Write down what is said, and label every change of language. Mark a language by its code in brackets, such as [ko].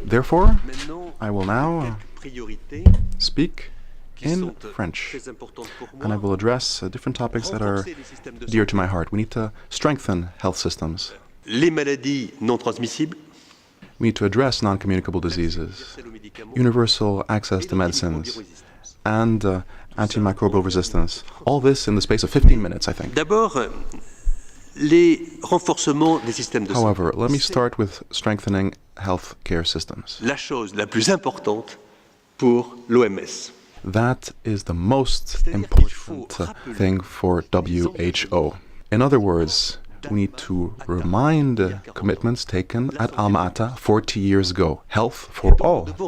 [en] Therefore, I will now speak in French, and I will address different topics that are dear to my heart. We need to strengthen health systems. [fr] Les maladies non transmissibles. [en] We need to address non-communicable diseases, universal access to medicines, and antimicrobial resistance. All this in the space of 15 minutes, I think. [fr] D'abord, les renforcements des systèmes de santé. [en] However, let me start with strengthening healthcare systems. [fr] La chose la plus importante pour l'OMS. [en] That is the most important thing for WHO. In other words, fact, we need to remind commitments taken at Alma-Ata 40 years ago. Health for all.